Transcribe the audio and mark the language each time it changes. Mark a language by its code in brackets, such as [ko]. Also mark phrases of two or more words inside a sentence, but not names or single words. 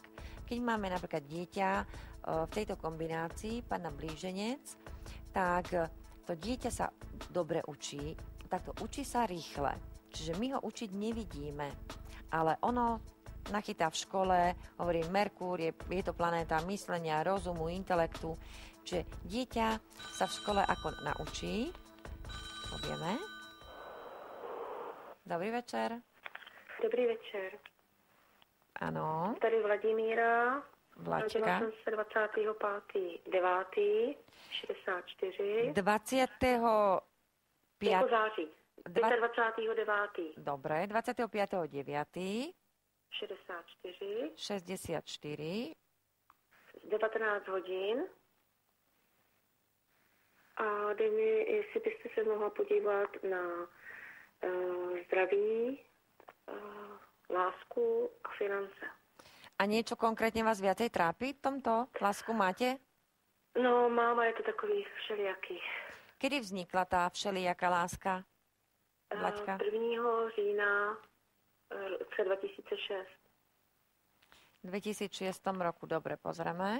[sk] Keď máme napríklad dieťa v tejto kombinácii, panna blíženec, tak to dieťa sa dobre učí, takto učí sa rýchle. Čiže my ho učiť nevidíme, ale ono nachytá v škole, hovorí Merkúr, je to planéta myslenia, rozumu, intelektu. Čiže dieťa sa v škole ako naučí. Povieme. Dobrý večer. Dobrý večer. [cs] Ano. Tady Vladimíra. Vlaďka. Narodila jsem se 25.9.64. 25. Jako září. 25.9. [sk] Dobre, 25.9. 64. 64. [cs] 19 hodin. A dej mi, jestli byste se mohla podívat na zdraví, lásku a finance. [sk] A niečo konkrétne vás viacej trápi v tomto? Lásku máte? [cs] No, máma je to takový všelijaký. [sk] Kedy vznikla tá všelijaká láska? Vlaďka? [cs] 1. října roce 2006. [sk] V 2006 roku, dobre, pozrieme.